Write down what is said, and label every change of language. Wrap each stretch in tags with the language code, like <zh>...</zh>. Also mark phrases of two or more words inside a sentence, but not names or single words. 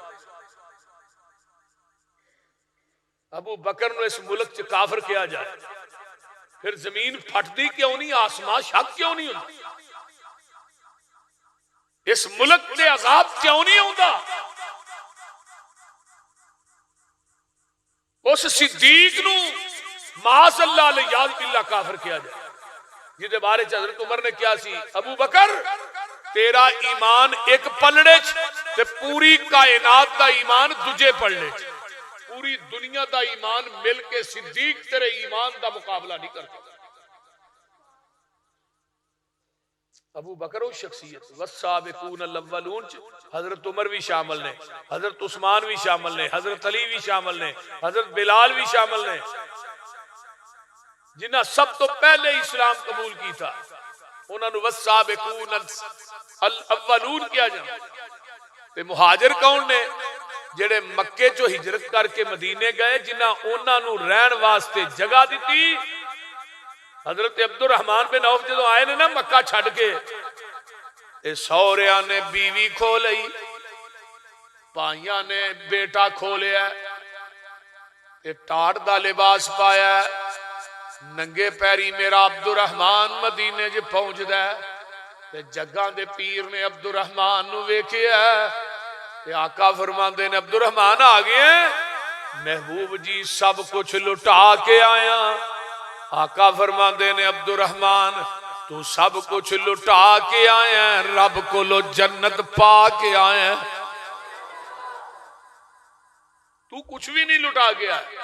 <pa>ابو بکر نو اس ملک چ کافر کیا جائے، پھر زمین پھٹتی کیوں نہیں، آسمان شک کیوں نہیں ہوتا، اس ملک تے عذاب کیوں نہیں ہوتا؟ اس صدیق نو</pa> <ar>معاذ اللہ الیاذ باللہ</ar> <pa>کافر کیا جائے، جہدے بارے حضرت عمر نے کیا سی ابو بکر تیرا ایمان ایک پلڑے چ تے پوری کائنات دا ایمان دوجے پلڑے چ، پوری دنیا دا ایمان مل کے صدیق تیرے ایمان دا مقابلہ نہیں کرتا. ابو بکر و شخصیت</pa> <ar>والسابقون الاولون</ar> <pa>حضرت عمر بھی شامل نے, حضرت عثمان بھی شامل نے, حضرت علی بھی شامل نے, حضرت بلال بھی شامل نے, جنہاں سب تو پہلے اسلام قبول کی تھا انہوں نے</pa> <ar>والسابقون الاولون</ar> <pa>کیا جانا. تے مہاجر کون نے؟ جڑے مکے چو ہجرت کر کے مدینے گئے, جنہاں انہاں نو رہن واسطے جگہ دیتی. حضرت عبد الرحمن بن عوف جدو آئے نے نا مکہ چھڑ کے, اے سوریاں نے بیوی کھو لئی, پائیاں نے بیٹا کھو لیا, تے ٹاٹ دا لباس پایا, ننگے پیری میرا عبد الرحمن مدینے جے پہنچ دا ہے. تے جگاں دے پیر نے عبد الرحمن نو ویکھیا ہے, تے آقا فرماندے نے عبد الرحمن آ گئے ہیں. محبوب جی سب کچھ لٹا کے آیا. آقا فرماندے نے عبد الرحمن تو سب کچھ لٹا کے آئے ہیں, رب کو لو جنت پا کے آئے ہیں, تو کچھ بھی نہیں لٹا گیا.</pa>